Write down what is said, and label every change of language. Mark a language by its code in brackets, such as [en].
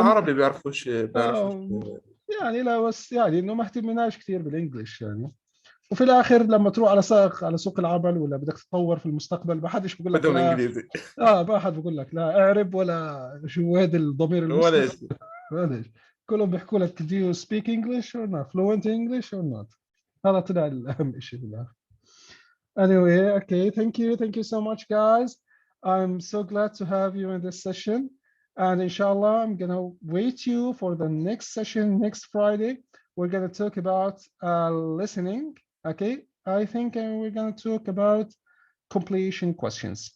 [ar] العربي بيعرفوش آه، يعني لا بس يعني انه ما اهتمناش كثير بالانجلش يعني. وفي الاخر لما تروح على سوق العمل ولا بدك تتطور في المستقبل ما حدش بيقول لك بدهم لا. إنجليزي ما حد بيقول لك لا اعرب ولا شو هذا الضمير ولا المستتر. شيء. معلش. كلهم بيحكوا لك do you speak English or not fluent English or not. هذا طلع الأهم شيء في الآخر. [en] Anyway, okay, thank you so much guys. I'm so glad to have you in this session, and inshallah I'm gonna wait you for the next session next Friday. We're gonna talk about listening. Okay, I think we're gonna talk about completion questions.